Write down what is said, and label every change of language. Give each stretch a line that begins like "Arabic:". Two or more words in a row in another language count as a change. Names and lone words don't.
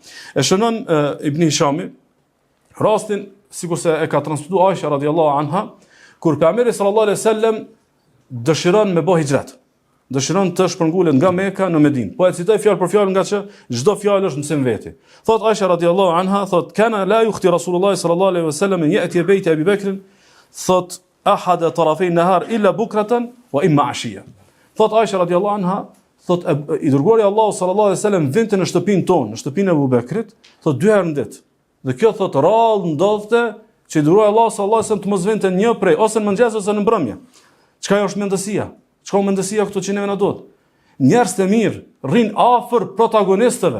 Albanian: E shënon Ibn Hishami rastin sikurse e ka transmetuar Aisha
Arabic: رضي الله عنها,
Albanian: kur pejgamberi
Arabic: صلى الله عليه وسلم
Albanian: dëshiron me bë hijrat. Dëshiron të shpërngulet nga Mekka në Medinë. Po e citoj fjalë për fjalë nga që çdo fjalë është mësim veti. Thot Aisha
Arabic: رضي الله عنها,
Albanian: thot
Arabic: كان لا يخطئ رسول الله صلى الله عليه وسلم أن يأتي بيت أبي بكر,
Albanian: thot
Arabic: أحد طرفي النهار إلا بكرة وإما عشية.
Albanian: Thot Aisha
Arabic: رضي الله عنها,
Albanian: thot I dërguari Allahu
Arabic: صلى الله عليه وسلم
Albanian: vinte në shtëpinë tonë, në shtëpinë e Abu Bekrit, thot 2 herë në ditë. Dhe kjo thot rrallë ndodhte që I dërguari Allahu
Arabic: صلى الله عليه وسلم
Albanian: të mos vinte një prej ose në mëngjes ose në mbrëmje. Çka është mendësia? Çka mendësia këtu që neve na duhet? Njerëz të mirë rrin afër protagonistëve.